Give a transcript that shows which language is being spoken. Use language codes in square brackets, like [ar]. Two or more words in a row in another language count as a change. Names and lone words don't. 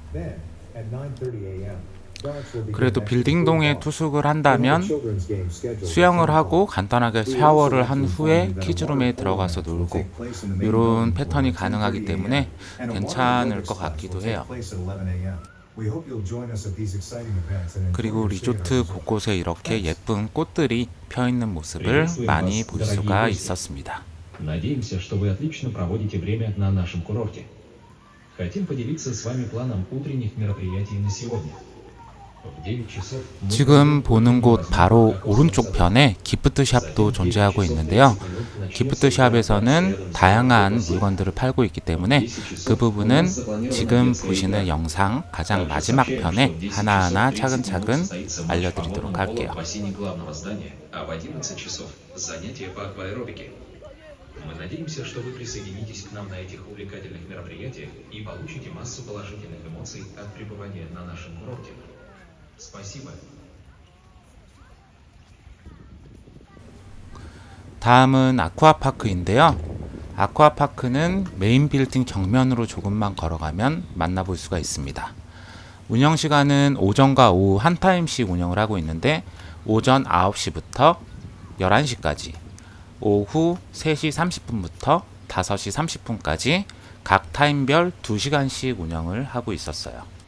[ko] 그래도 빌딩동에 투숙을 한다면 수영을 하고 간단하게 샤워를 한 후에 키즈룸에 들어가서 놀고 이런 패턴이 가능하기 때문에 괜찮을 것 같기도 해요. 그리고 리조트 곳곳에 이렇게 예쁜 꽃들이 펴 있는 모습을 많이 볼 수가 있었습니다. [ru] Надеемся, что вы отлично проводите время на нашем курорте. Хотим поделиться с вами планом утренних мероприятий на сегодня. [ko] 지금 보는 곳 바로 오른쪽 편에 기프트샵도 존재하고 있는데요. 기프트샵에서는 다양한 물건들을 팔고 있기 때문에 그 부분은 지금 보시는 영상 가장 마지막 편에 하나하나 차근차근 알려드리도록 할게요. [ru] Мы надеемся, что вы присоединитесь к нам на этих увлекательных мероприятиях и получите массу положительных эмоций от пребывания на нашем курорте. Спасибо. [ko] 다음은 아쿠아파크인데요. 아쿠아파크는 메인 빌딩 정면으로 조금만 걸어가면 만나볼 수가 있습니다. 운영시간은 오전과 오후 한 타임씩 운영을 하고 있는데 오전 9시부터 11시까지, 오후 3시 30분부터 5시 30분까지 각 타임별 2시간씩 운영을 하고 있었어요.